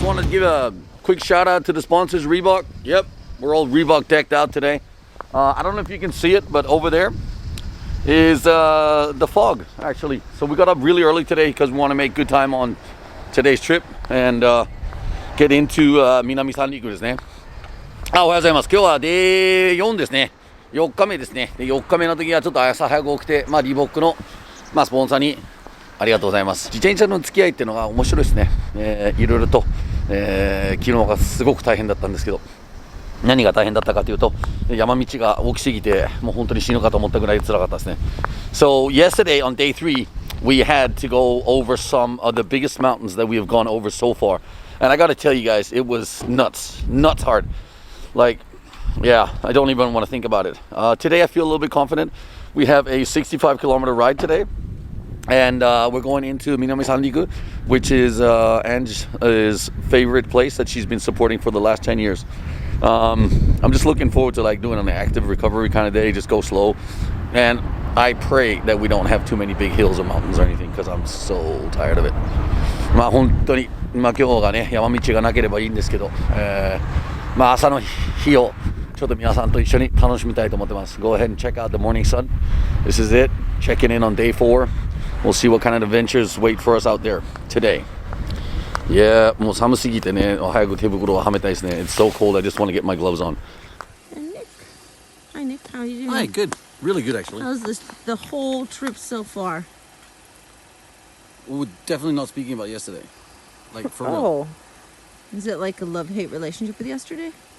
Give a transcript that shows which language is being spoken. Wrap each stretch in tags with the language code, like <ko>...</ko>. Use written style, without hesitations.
<en>Give a quick shout out to the sponsors, Reebok. Yep, we're all Reebok decked out today. I don't know if you can see it, but over there is the fog actually. So we got up really early today because we want to make good time on today's trip and get into Minamisanriku</en> <ja>ですね。おはようございます。今日はday 4ですね。4日目ですね。で4日目の時はちょっと朝早く起きて、リーボックの、スポンサーにありがとうございます。自転車の付き合いっていうのが面白いですね。いろいろと。昨日がすごく大変だったんですけど、何が大変だったかというと、山道が大きすぎてもう本当に死ぬかと思ったぐらい辛かったですね。</ja> <en>So yesterday on day 3 we had to go over some of the biggest mountains that we have gone over so far, and I gotta tell you guys, it was nuts hard. Like, yeah, I don't even want to think about it. Today I feel a little bit confident. We have a 65-kilometer ride today. And we're going into Minamisanriku, which is Ange's favorite place that she's been supporting for the last 10 years. I'm just looking forward to like doing an active recovery kind of day, just go slow. And I pray that we don't have too many big hills or mountains or anything because I'm so tired of it.</en> <ja>本当に今日がね山道がなければいいんですけど、朝の日をちょっと皆さんと一緒に楽しみたいと思ってます。</ja> <en>Go ahead and check out the morning sun. This is it. Checking in on day 4. We'll see what kind of adventures wait for us out there today.</en> <ja>Yeah, もう寒すぎてね、早く手袋をはめたいですね。</ja> <en>It's so cold, I just want to get my gloves on. And Nick. Hi, Nick. How are you doing? Hi, good. Really good, actually. How's the whole trip so far? We're definitely not speaking about yesterday. Like, for real. Oh. Is it like a love-hate relationship with yesterday?</en>